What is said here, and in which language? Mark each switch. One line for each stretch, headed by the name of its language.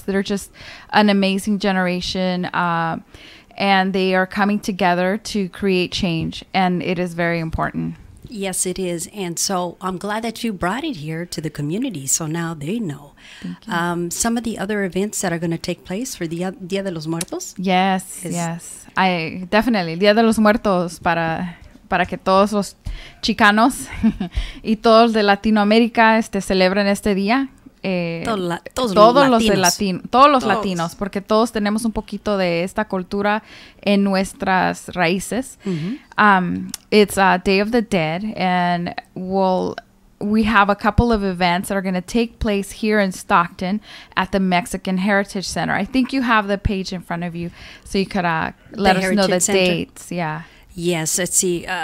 English: They're just an amazing generation, and they are coming together to create change, and it is very important. Yes, it is. And so I'm glad that you brought it here to the community, so now they know. Some of the other events that are going to take place for the Dia de los Muertos. Yes, yes. I definitely
Spanish: Dia de los Muertos para que todos los chicanos y todos de Latinoamérica celebren este día. Todos los latinos, porque todos tenemos un poquito de esta cultura en nuestras raíces.
English: It's Day of the Dead, and we have a couple of events that are going to take place here in Stockton at the Mexican Heritage Center. I think you have the page in front of you, so you could let us know the dates. Yeah. Yes, let's see.